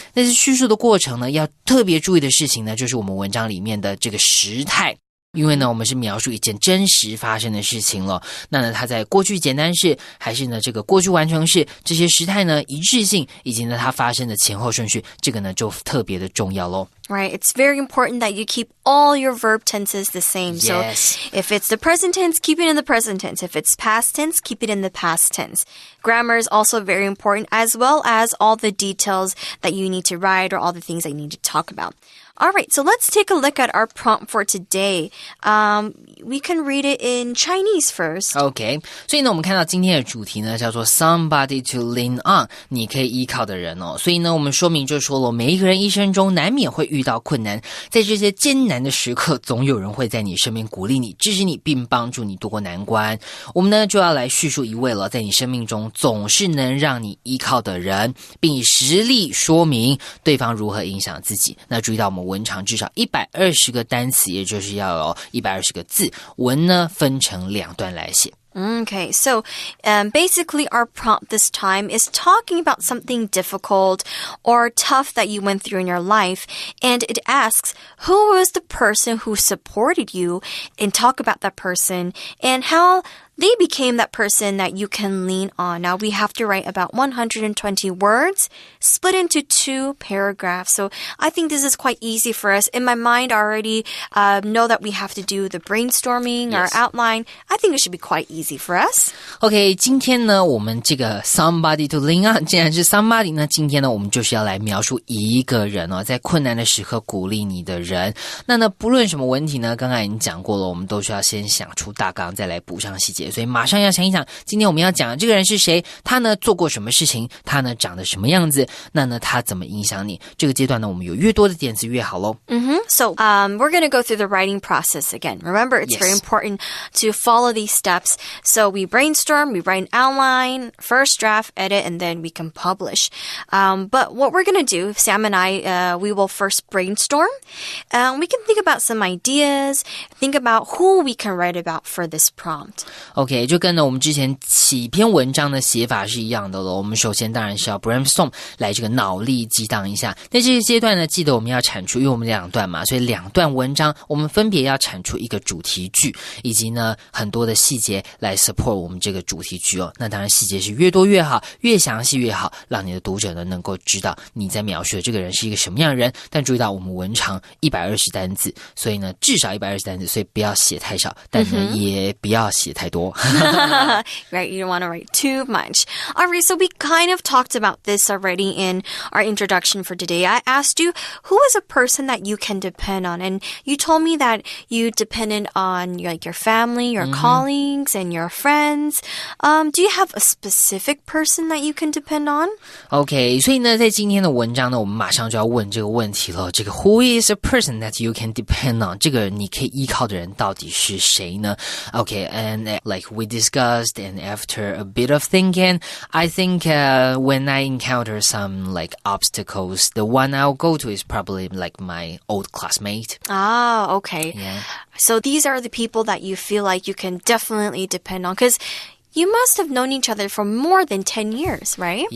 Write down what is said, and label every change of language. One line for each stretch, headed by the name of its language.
Chinese: 但是叙述的过程呢，要特别注意的事情呢，就是我们文章里面的这个时态。因为呢我们是描述一件真实发生的事情了，那呢它在过去简单式还是呢这个过去完成式，这些时态呢一致性以及呢它发生的前后顺序，这个呢就特别的重要咯。
English: Right, it's very important that you keep all your verb tenses the same. Yes. So if it's the present tense, keep it in the present tense. If it's past tense, keep it in the past tense. Grammar is also very important, as well as all the details that you need to write or all the things that you need to talk about. All right, so let's take a look at our prompt for today. We can read it in Chinese first.
Chinese: OK, 所以呢我们看到今天的主题呢叫做
English: Somebody to lean on，
Chinese: 你可以依靠的人哦。所以呢我们说明就说了，每一个人一生中难免会遇到困难，在这些艰难的时刻，总有人会在你身边鼓励你、支持你，并帮助你度过难关。我们呢就要来叙述一位了，在你生命中总是能让你依靠的人，并以实例说明对方如何影响自己。那注意到我们文长至少120个单词，也就是要有120个字。文呢分成2段来写。
English: Okay, so basically our prompt this time is talking about something difficult or tough that you went through in your life, and it asks who was the person who supported you, and talk about that person and how they became that person that you can lean on. Now, we have to write about 120 words, split into 2 paragraphs. So I think this is quite easy for us. In my mind, I already know that we have to do the brainstorming, our outline. I think it should be quite easy for us.
Chinese: OK, 今天呢，我们这个
English: somebody to lean on，
Chinese: 既然是 somebody 呢，今天呢，我们就是要来描述一个人哦，在困难的时刻鼓励你的人。那呢，不论什么问题呢，刚刚已经讲过了，我们都需要先想出大纲，再来补上细节。写，所以马上要想一想，今天我们要讲的这个人是谁，他呢做过什么事情，他呢长得什么样子，那呢他怎么影响你。这个阶段呢，我们有越多的点子越好咯。
English: So we're going to go through the writing process again. Remember, it's very important to follow these steps. So we brainstorm, we write an outline, first draft, edit, and then we can publish. But what we're going to do, Sam and I, we will first brainstorm. We can think about some ideas, think about who we can write about for this prompt.
Chinese: OK, 就跟呢我们之前起篇文章的写法是一样的了。我们首先当然是要 brainstorm 来这个脑力激荡一下。在这个阶段呢，记得我们要产出，因为我们2段嘛，所以2段文章我们分别要产出一个主题句，以及呢很多的细节来 support 我们这个主题句哦。那当然细节是越多越好，越详细越好，让你的读者呢能够知道你在描述的这个人是一个什么样的人。但注意到我们文长120单字，所以呢至少120单字，所以不要写太少，但呢也不要写太多。
English: Right, you don't want to write too much. All right, so we kind of talked about this already in our introduction for today. I asked you, who is a person that you can depend on? And you told me that you depended on your family, your colleagues, and your friends. Do you have a specific person that you can depend on?
Chinese: OK, 所以呢，在今天的文章呢，我们马上就要问这个问题了。这个
English: Who is a person that you can depend on?
Chinese: 这个你可以依靠的人到底是谁呢？
English: OK, and like we discussed, and after a bit of thinking, I think when I encounter some like obstacles, the one I'll go to is probably like my old classmate. Ah, okay. Yeah. So these are the people that you feel like you can definitely depend on because you must have known each other for more than 10 years, right?